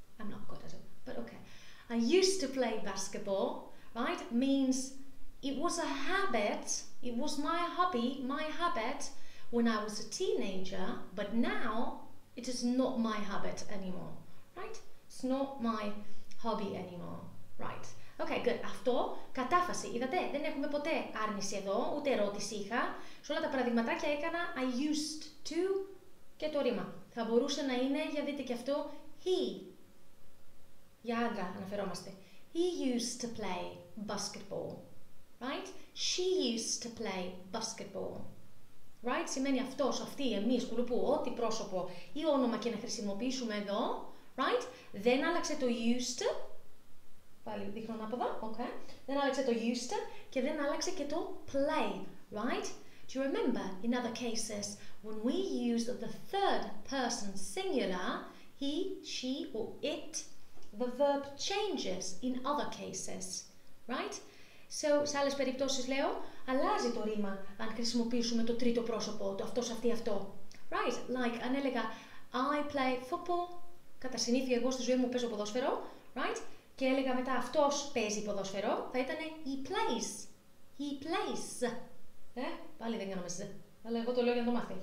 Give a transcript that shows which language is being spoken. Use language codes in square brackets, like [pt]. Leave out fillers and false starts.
[en] I'm not good at it, but okay. I used to play basketball, right? Means it was a habit, it was my hobby, my habit when I was a teenager, but now it is not my habit anymore, right? It's not my hobby anymore, right? [el] Okay, good. Αυτό, κατάφαση. Είδατε, δεν έχουμε ποτέ άρνηση εδώ, ούτε ερώτηση είχα. Σε όλα τα παραδειγματάκια έκανα I used to και το ρήμα. Θα μπορούσε να είναι, για δείτε και αυτό, he. Για άντρα αναφερόμαστε. [en] He used to play basketball, right? She used to play basketball. Right? [el] Σημαίνει αυτός, αυτή, εμείς, κουλουπού, ό,τι πρόσωπο ή όνομα και να χρησιμοποιήσουμε εδώ, right? Δεν άλλαξε το used, πάλι δείχνω ανάποδα, okay. Δεν άλλαξε το used και δεν άλλαξε και το play, right? [en] Do you remember in other cases when we used the third person singular, he, she or it, the verb changes in other cases, right? [el] So, σε άλλες περιπτώσεις λέω, αλλάζει το ρήμα αν χρησιμοποιήσουμε το τρίτο πρόσωπο, το αυτός, αυτή, αυτό. Right, like αν έλεγα I play football, κατά συνήθεια εγώ στη ζωή μου παίζω ποδόσφαιρο, right, και έλεγα μετά αυτός παίζει ποδόσφαιρο, θα ήταν he plays. He plays. Πάλι δεν κάναμε ζ. Αλλά εγώ το λέω για να το μάθετε.